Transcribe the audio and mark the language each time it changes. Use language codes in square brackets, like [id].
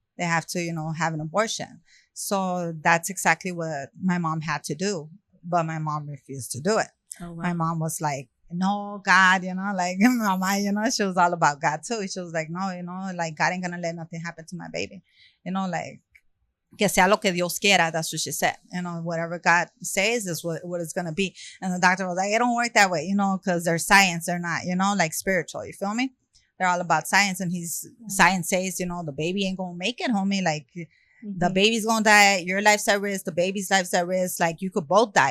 [en] They have to, have an abortion. So that's exactly what my mom had to do. but my mom refused to do it. Oh, My mom was like, no, God, like mama, she was all about God too. She was like, no, like God ain't gonna let nothing happen to my baby. [es] Like que sea lo que Dios quiera. [en] That's what she said. Whatever God says is what it's gonna be. And the doctor was like, it don't work that way, because they're science. They're not, like spiritual. You feel me? They're all about science. And science says, the baby ain't gonna make it, homie. Like the baby's gonna die. Your life's at risk. The baby's life's at risk. Like you could both die.